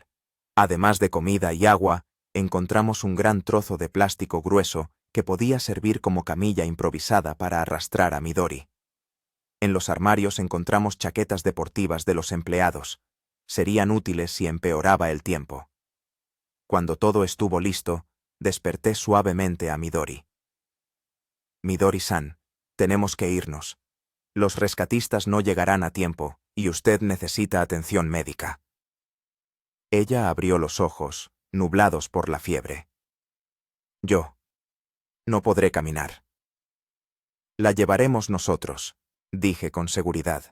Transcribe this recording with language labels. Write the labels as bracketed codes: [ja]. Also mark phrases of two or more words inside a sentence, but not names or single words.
[es] Además de comida y agua, encontramos un gran trozo de plástico grueso que podía servir como camilla improvisada para arrastrar a Midori. En los armarios encontramos chaquetas deportivas de los empleados. Serían útiles si empeoraba el tiempo. Cuando todo estuvo listo, desperté suavemente a Midori. Midori-san, tenemos que irnos. Los rescatistas no llegarán a tiempo, y usted necesita atención médica. Ella abrió los ojos, nublados por la fiebre. Yo. No podré caminar. La llevaremos nosotros, dije con seguridad.